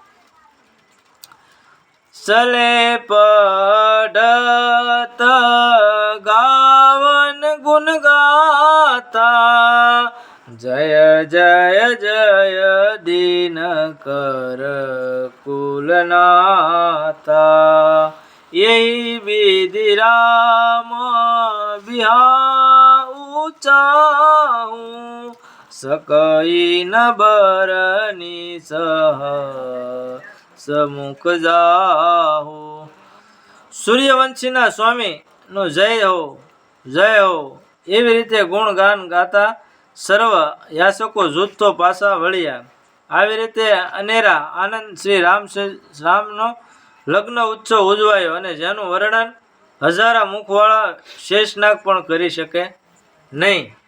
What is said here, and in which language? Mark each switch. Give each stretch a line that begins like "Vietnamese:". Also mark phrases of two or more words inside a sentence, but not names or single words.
Awadhi: चले पढत गावन गुण गाता जय जय जय दीन कर कुलनाता यही विधि राम बिहा ऊंचाउं सकई न बरनी सह समुख जाहो।
Gujarati: સૂર્યવંશીના સ્વામીનો જય હો એવી રીતે ગુણગાન ગાતા સર્વ યાચકો જૂથો પાછા વળ્યા. આવી રીતે અનેરા આનંદ શ્રી રામનો લગ્ન ઉત્સવ ઉજવાયો અને જેનું વર્ણન હજારા મુખવાળા શેષનાગ પણ કરી શકે નહીં.